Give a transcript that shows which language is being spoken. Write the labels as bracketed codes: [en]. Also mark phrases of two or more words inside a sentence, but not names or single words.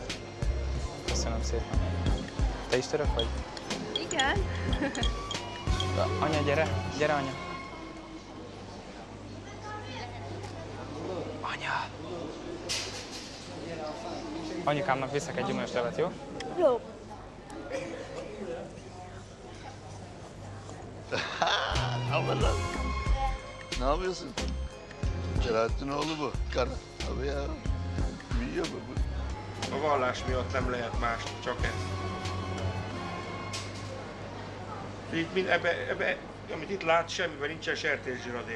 [hu] Köszönöm szépen. Te is török vagy? Igen. Anya, gyere! Gyere, anya! Anya! Anyukámnak viszek egy gyümölcslevet, jó? Jó. [tr] Ne yapıyorsun? Selahattinoğlu bu. Kara. Abi ya. Büyüyor bu. [hu] A vallás miatt nem lehet más, csak ez. Így, amit itt lát, semmiben nincsen sertészzsiradék.